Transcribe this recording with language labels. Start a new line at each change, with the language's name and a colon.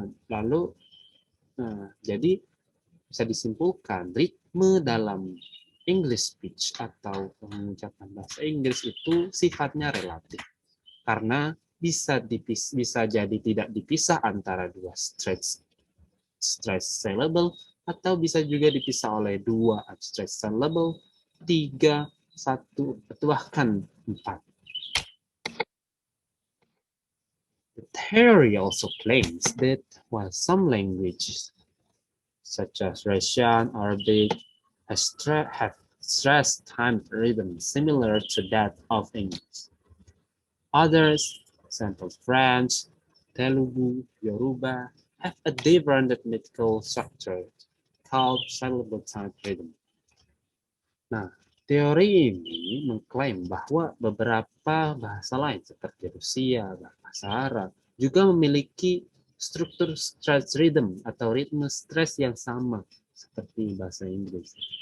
Indonesian: Lalu jadi bisa disimpulkan ritme dalam
English: English speech
Indonesian: atau pengucapan bahasa Inggris itu sifatnya relatif karena bisa jadi tidak dipisah antara dua stress syllable atau bisa juga dipisah oleh dua abstract syllable, 3, 1, atau bahkan 4.
English: The theory also claims that while some languages, such as Russian, Arabic, have stress time rhythm similar to that of English, others, for example French, Telugu, Yoruba, have a different rhythmical structure called syllable time rhythm.
Indonesian: Nah, teori ini mengklaim bahwa beberapa bahasa lain seperti Rusia, bahasa Arab, juga memiliki struktur stress rhythm atau ritme stres yang sama seperti bahasa Inggris.